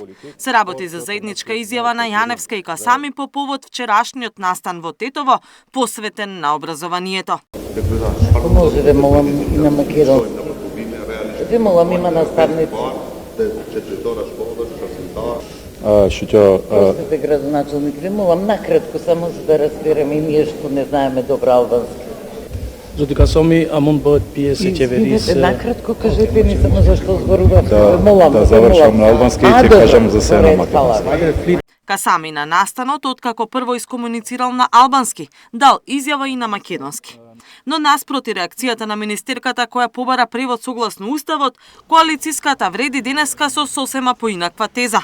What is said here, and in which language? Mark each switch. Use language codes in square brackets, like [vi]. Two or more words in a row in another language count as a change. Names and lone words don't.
[mk] Се работи за заедничка изјава на Јаневска и Касами по повод вчерашниот настан во Тетово, посветен на образованието. Ако може да молам и на македонски. Да молам има наставници. Простите, градоначалник, ви молам накратко само за да разбереме и ние што не знаеме добро албански. [sq] Zotë Kasami, a mund bëhet pjesë e qeverisë? [mk] Накратко кажете ни само зашто зборувате. Молам. Да завршам на албански и ќе кажам за се на македонски. Касами на настанот, откако прво искомуницирал на албански, дал изјава и на македонски. Но наспроти реакцијата на министерката која побара превод согласно уставот, коалициската вреди денеска со сосема поинаква теза.